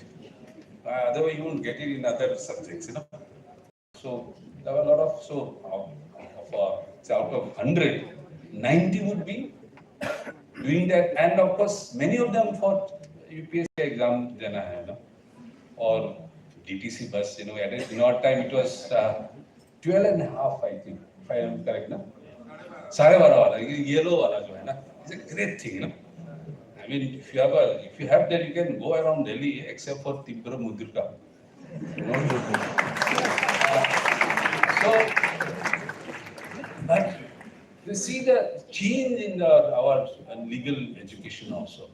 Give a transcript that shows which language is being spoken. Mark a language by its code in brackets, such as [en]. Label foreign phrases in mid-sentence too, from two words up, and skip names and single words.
[en] Otherwise, you won't get it in other subjects, So, there were a lot of, out of 100, 90 would be doing that. And of course, many of them for UPSC exam, or DTC bus, in our time it was 12 and a half, I think, if I am correct, na? [hi] Yellow wala jo hai na, [en] it's a great thing, I mean, if you have that, you can go around Delhi, except for Tibra Mudrika. But you see the change in our legal education also.